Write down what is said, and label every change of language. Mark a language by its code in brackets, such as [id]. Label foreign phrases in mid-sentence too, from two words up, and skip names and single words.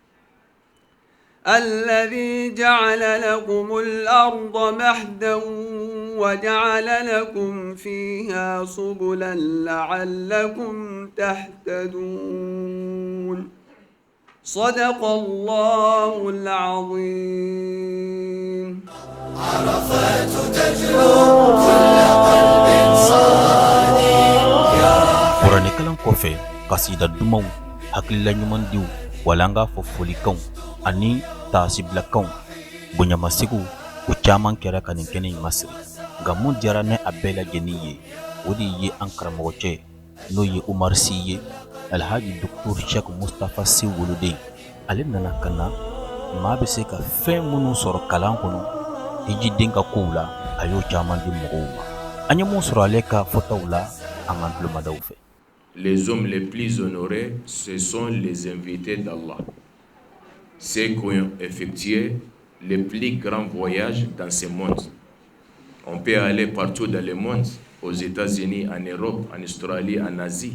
[ar] الذي جعل لكم الأرض مهدا وجعل لكم فيها سبلا لعلكم تهتدون صدق الله العظيم. عرفات تجلو كل قلب صادق. [bm] Kurani kalan kɔfɛ kasida dumanw hakilila ɲuman diw wala an k'a fɔ folikanw ani taasibilakanw bonyamasegu o caman kɛra ka nin kɛnɛ in masiri nka mun diyara ne a bɛɛ lajɛlen ye o de ye an karamɔgɔcɛ n'o ye Umar Si ye Alhaji Dr. Sheikh Mustafa Si woloden ale nana ka na maa bɛ se ka fɛn minnu sɔrɔ kalan kɔnɔ hijiden ka kow la a y'o caman di mɔgɔw ma an ye mun sɔrɔ ale ka fɔtaw la an ka tulomadaw fɛ. [fr] Les hommes les plus honorés, ce sont les invités d'Allah. Ceux qui ont effectué les plus grands voyages dans ce monde. On peut aller partout dans le monde, aux États-Unis, en Europe, en Australie, en Asie.